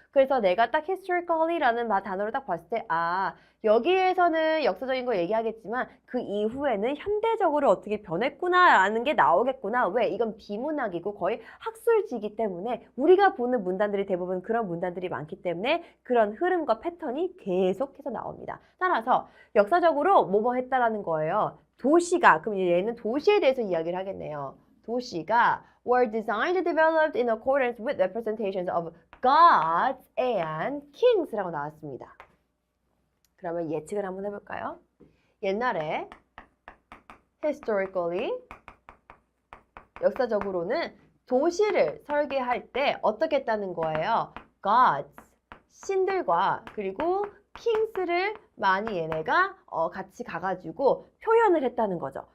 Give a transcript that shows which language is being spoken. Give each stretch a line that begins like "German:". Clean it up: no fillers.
Korean: 그래서 내가 딱 historically 라는 단어를 딱 봤을 때, 아, 여기에서는 역사적인 거 얘기하겠지만 그 이후에는 현대적으로 어떻게 변했구나라는 게 나오겠구나. 왜? 이건 비문학이고 거의 학술지이기 때문에 우리가 보는 문단들이 대부분 그런 문단들이 많기 때문에 그런 흐름과 패턴이 계속해서 나옵니다. 따라서 역사적으로 뭐뭐 했다라는 거예요. 도시가, 그럼 얘는 도시에 대해서 이야기를 하겠네요. 도시가
English: were designed and developed in accordance with representations of gods and kings
Korean: 라고 나왔습니다. 그러면 예측을 한번 해볼까요? 옛날에 historically 역사적으로는 도시를 설계할 때 어떻게 했다는 거예요? gods, 신들과 그리고 kings를 많이 얘네가 같이 가가지고 표현을 했다는 거죠.